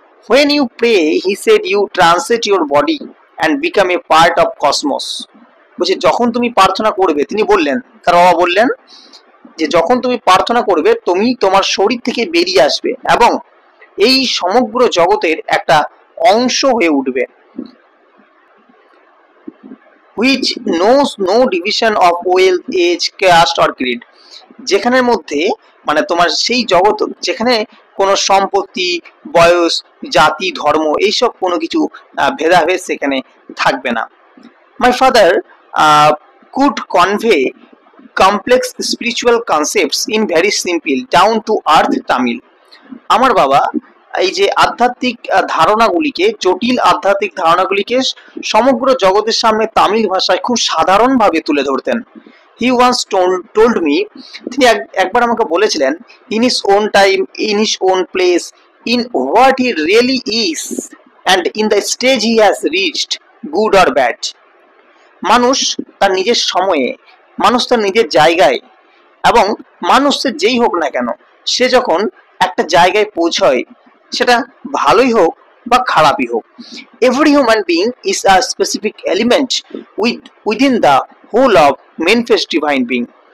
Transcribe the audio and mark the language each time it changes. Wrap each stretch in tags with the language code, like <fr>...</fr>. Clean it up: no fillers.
<en>When you pray, he said, you transit your body and become a part of cosmos.</en> <bn>বলছে যখন তুমি প্রার্থনা করবে, তিনি বললেন, তার বাবা বললেন যে যখন তুমি প্রার্থনা করবে তুমি তোমার শরীর থেকে বেরিয়ে আসবে এবং এই সমগ্র জগতের একটা অংশ হয়ে উঠবে।</bn> <en>Which knows no division of wealth, age, caste or creed.</en> <bn>যেখানের মধ্যে মানে তোমার সেই জগৎ যেখানে কোনো সম্পত্তি, বয়স, জাতি, ধর্ম এইসব কোনো কিছু ভেদাভেদ সেখানে থাকবে না।</bn> <en>My father could convey complex spiritual concepts in very simple down to earth Tamil.</en> <bn>আমার বাবা এই যে আধ্যাত্মিক ধারণাগুলিকে, জটিল আধ্যাত্মিক ধারণাগুলিকে সমগ্র জগতের সামনে তামিল ভাষায় খুব সাধারণভাবে তুলে ধরতেন।</bn> <en>He once told me,</en> <bn>তিনি একবার আমাকে বলেছিলেন,</bn> <en>in his own time, in his own place, in what he really is and in the stage he has reached, good or bad.</en> <bn>মানুষ তার নিজের সময়ে, মানুষ তার নিজের জায়গায় এবং মানুষ সে যেই হোক না কেন, সে যখন একটা জায়গায় পৌঁছয় সেটা ভালোই হোক বা খারাপই হোক,</bn> <en>every human being is a specific element within the whole of manifest divine being.</en>